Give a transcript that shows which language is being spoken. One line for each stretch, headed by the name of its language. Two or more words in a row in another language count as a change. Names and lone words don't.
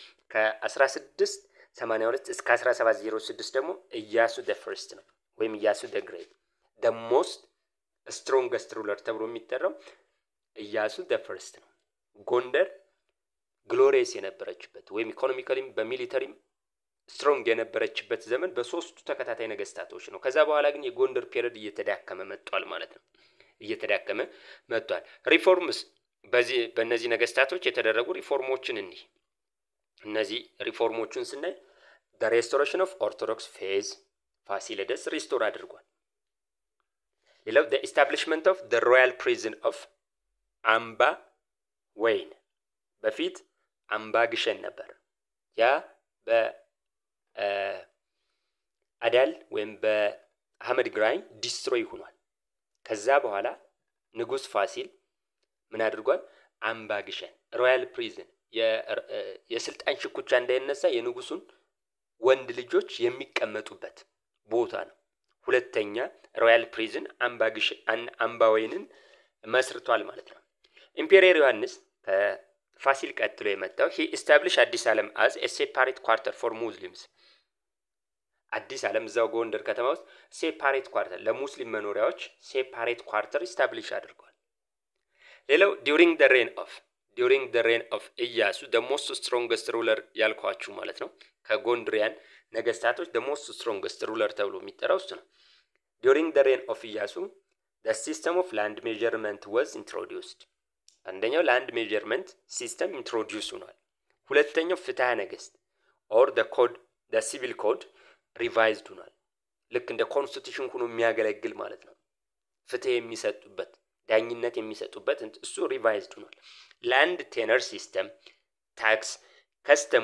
Amharic: ከ1682 እስከ 1706 ደግሞ ኢያሱ
English: the first
Amharic: ነው ወይም ኢያሱ
English: the great the most strongest ruler
Amharic: ተብሎ የሚጠራው ኢያሱ
English: the first
Amharic: ነው። ጎንደር ግሎሪየስ የነበረችበት ወይም ኢኮኖሚካሊም በሚሊተሪም ስትሮንግ የነበረችበት ዘመን በሶስቱ ተከታታይ ነገስታቶች ነው። ከዛ በኋላ ግን የጎንደር ፔሪድ እየተዳከመ መጥቷል ማለት ነው። እየተዳከመ መጥቷል። ሪፎርምስ በእነዚህ ነገስታቶች የተደረጉ ሪፎርሞችን እነዚህ ሪፎርሞችን ስናይ
English: the restoration of orthodox faith
Amharic: ፋሲለደስ ሪስቶር አድርጓል። ሌላው
English: the establishment of the royal prison of
Amharic: አምባ ወይን በፊት አምባ ግሸን ነበር። ያ በአዳል ወይም በአህመድ ግራኝ ዲስትሮይ ሆኗል። ከዛ በኋላ ንጉስ ፋሲል ምን አድርጓል? አምባ ግሸን
English: royal prison
Amharic: የስልጣን ሽኩቻ እንዳይነሳ የንጉሱን ወንድ ልጆች የሚቀመጡበት ቦታ ነው። ሁለተኛ
English: royal prison
Amharic: አምባ ግሸን አምባ ወይንን መስርቷል ማለት ነው። ኢምፔሪየር ዮሐንስ ፋሲል ቀጥሎ የመጣው
English: he established
Amharic: አዲስ ዓለም
English: as a separate quarter for Muslims
Amharic: አዲስ ዓለም እዛው ጎንደር ከተማ ውስጥ
English: separate quarter
Amharic: ለሙስሊም መኖሪያዎች
English: separate quarter establish
Amharic: አድርጓል። ሌላው
English: during the reign of
Amharic: ኢያሱ
English: the most strongest ruler
Amharic: ያልኳችሁ ማለት ነው ከጎንደሪያን ነገስታቶች
English: the most strongest ruler
Amharic: ተብሎ የሚጠራው እሱ ነው።
English: during the reign of ኢያሱ the system of land measurement was introduced አንደኛው land measurement system introduce
Amharic: ሆኗል። ሁለተኛው
English: ፍትሐ ነገስት or the civil code revised ሆኗል።
Amharic: ልክ እንደ ኮንስቲቱሽን ሆኖ የሚያገለግል ማለት ነው። ፍትህ የሚሰጡበት ዳኝነት የሚሰጡበት እሱ ሪቫይዝድ ሆኗል።
English: land tenure system tax custom